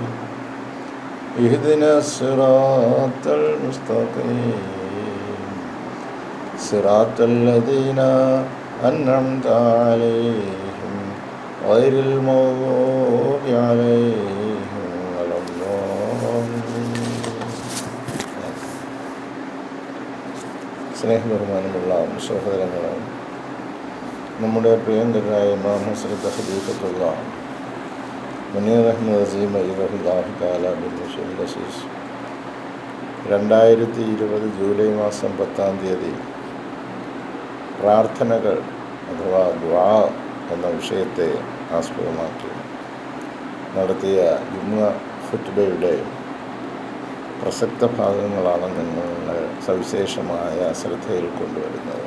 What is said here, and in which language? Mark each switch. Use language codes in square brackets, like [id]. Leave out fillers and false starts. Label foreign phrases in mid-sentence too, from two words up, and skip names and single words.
[ar] اهدنا الصراط المستقيم صراط الذين أنعمت عليهم غير المغضوب عليهم ولا الضالين. [ml] സ്നേഹബഹുമാനമുള്ള സഹോദരങ്ങളെ, നമ്മുടെ പ്രിയങ്കരായ ഇമാം ഹസ്രത്ത് ഖലീഫത്തുള്ള മുനീർ അഹ്മദ് അസീം [ar] رحمه الله تعالى [ml] ബിൻ മുശൽ അസീസ് 2020 ജൂലൈ മാസം 10-ാം തീയതി പ്രാർത്ഥനകൾ അഥവാ ദുആ എന്ന വിഷയത്തെ ആസ്പദമാക്കി നടത്തിയ ജുമുഅ ഖുത്ബയുടെ പ്രസക്ത ഭാഗങ്ങളാണ് നിങ്ങളുടെ സവിശേഷമായ ശ്രദ്ധയിൽ കൊണ്ടുവരുന്നത്.